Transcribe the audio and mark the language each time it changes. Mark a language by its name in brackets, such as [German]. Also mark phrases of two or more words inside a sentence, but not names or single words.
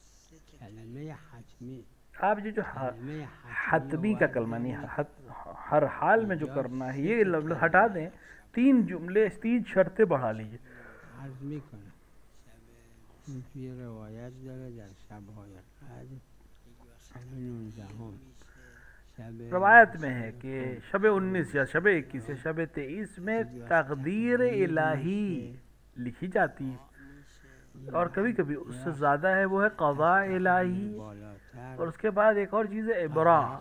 [Persian] کلمه حتمی [Urdu] آپ جو [Persian] کلمه [Urdu] حتمی کا کلمہ نہیں، ہر حال میں جو کرنا ہے یہ لفظ ہٹا دیں، 3 جملے 3 شرطیں بڑھا لیجیے. [Persian] عرض میکنم این توی روایت داره در شب‌های قدر شب 19 شب [Urdu] روایت میں ہے کہ شب 19 یا شب 21 یا شب 23 میں تقدیر الٰہی لکھی جاتی ہے، اور کبھی کبھی اس سے زیادہ ہے وہ ہے قضا الٰہی، اور اس کے بعد ایک اور چیز ہے ابرا.